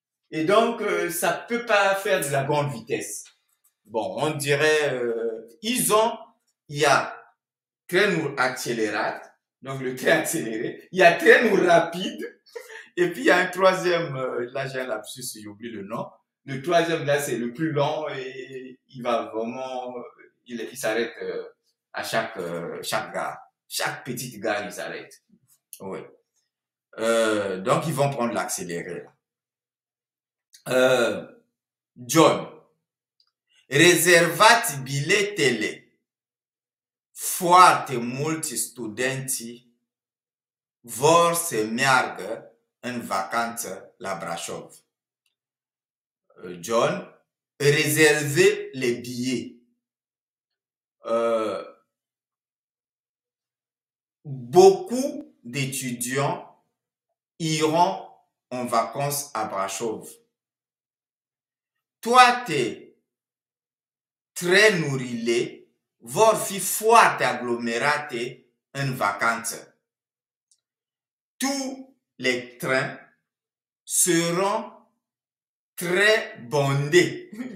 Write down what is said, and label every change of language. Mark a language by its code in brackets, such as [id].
[fr] Et donc, ça peut pas faire de la grande vitesse. Bon, on dirait, il y a trenul accélérat, donc le train accéléré, il y a trenul rapide, et puis il y a un troisième, là j'ai un lapsus, j'ai oublié le nom. Le troisième, là, c'est le plus long et il va vraiment, il s'arrête à chaque gare. Chaque petite gare, il s'arrête. Oui. Donc, ils vont prendre l'accéléré. [ro] John, rezervați biletele. Foarte mulți studenți vor să meargă în vacanță la Brașov. [fr] John, réservez les billets. Beaucoup d'étudiants iront en vacances à Brașov. [ro] Toate tre nurile vor fi foarte aglomerate în vacanță. [fr] Tous les trains seront très bondés.